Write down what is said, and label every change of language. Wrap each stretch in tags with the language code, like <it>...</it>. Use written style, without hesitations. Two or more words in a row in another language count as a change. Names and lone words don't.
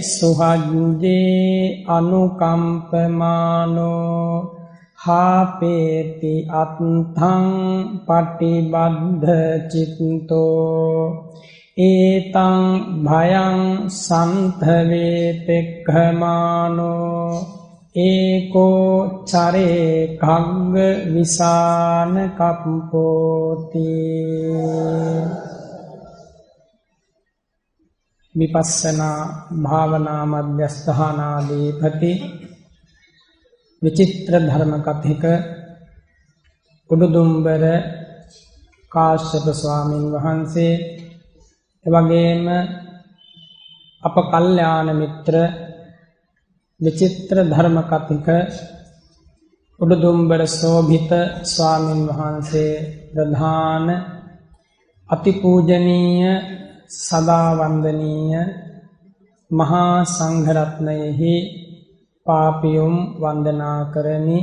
<pi>සුහජ්ජේ අනුකම්පමානෝ හාපේති අත්ථං පටිබද්ධ චිත්තෝ ඒතං භයං සන්තවේ පෙක්ඛමානෝ ඒකෝ චරේ කග්ග විසාන කප්පෝති</pi> <si>විපස්සනා භාවනා මධ්‍යස්ථානාදීපති විචිත්‍ර ධර්ම කථික උඩුදුම්බර කාශ්‍යප ස්වාමීන් වහන්සේ එවැගේම අප කල්යාණ මිත්‍ර විචිත්‍ර ධර්ම කථික උඩුදුම්බර සෝභිත ස්වාමීන් වහන්සේ ප්‍රධාන අතිපූජනීය සදා වන්දනීය මහා සංඝරත්නයෙහි පාපියුම් වන්දනා කරමි.</si>